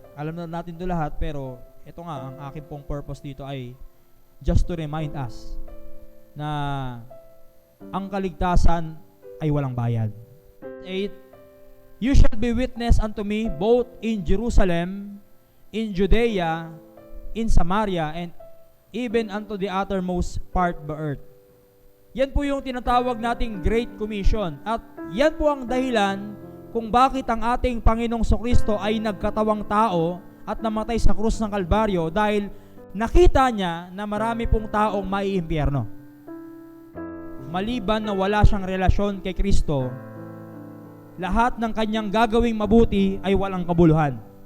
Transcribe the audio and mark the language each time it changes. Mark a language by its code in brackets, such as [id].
[tl] Alam na natin ito lahat, pero ito nga, ang aking pong purpose dito ay [en] just to remind us [tl] na ang kaligtasan ay walang bayad. [en] 8, you shall be witness unto me both in Jerusalem, in Judea, in Samaria, and even unto the uttermost part of the earth. [tl] Yan po yung tinatawag nating Great Commission. At yan po ang dahilan kung bakit ang ating Panginoong Kristo ay nagkatawang tao at namatay sa krus ng Kalbaryo, dahil nakita niya na marami pong taong maiimpyerno. Maliban na wala siyang relasyon kay Kristo, lahat ng kanyang gagawing mabuti ay walang kabuluhan.